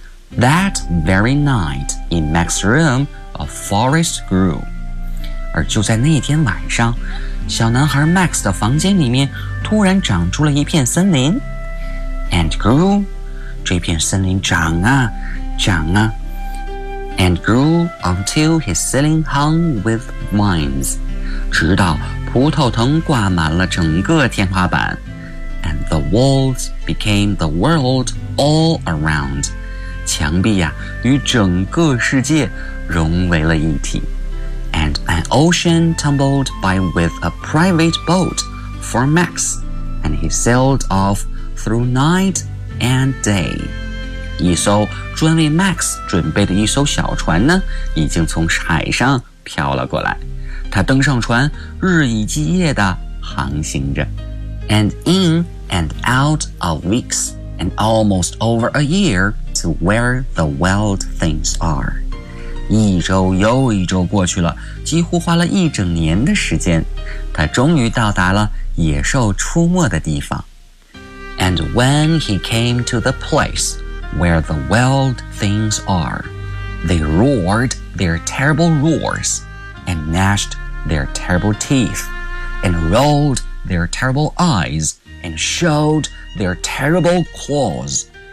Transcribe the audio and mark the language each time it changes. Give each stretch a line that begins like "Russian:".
English: That very night in Max's room, a forest grew.
Chinese: 而就在那天晚上，小男孩 Max 的房间里面突然长出了一片森林。
English: And grew,
Chinese: 这片森林长啊，长啊。
English: And grew until his ceiling hung with vines.
Chinese: 直到葡萄藤挂满了整个天花板。
English: And the walls became the world all around.
Chinese: 墙壁啊，与整个世界融为了一体。
English: And an ocean tumbled by with a private boat for Max. And he sailed off through night and day.
Chinese: 一艘专为 Max 准备的一艘小船呢，已经从海上飘了过来。他登上船，日以继夜地航行着。
English: And in and out of weeks and almost over a year to where the wild things are.
Chinese: 一周又一周过去了，几乎花了一整年的时间，他终于到达了野兽出没的地方。
English: And when he came to the place where the wild things are, they roared their terrible roars. and gnashed their terrible teeth, and rolled their terrible eyes, and showed their terrible claws.